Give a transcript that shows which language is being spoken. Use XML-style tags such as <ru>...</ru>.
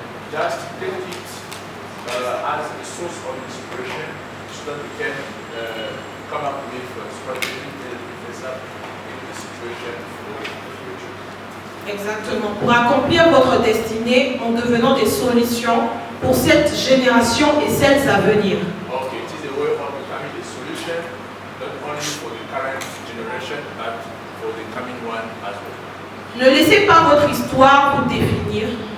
<en>Just take it as a source of inspiration so that we can come up with strategies that face up in the situation for the future.</en> <fr>Exactement. Pour accomplir votre destinée en devenant des solutions pour cette génération et celles à venir.</fr> <en>It is a way of becoming a solution not only for the current generation but for the coming one as well.</en> <fr>Ne laissez pas votre histoire vous définir.</fr>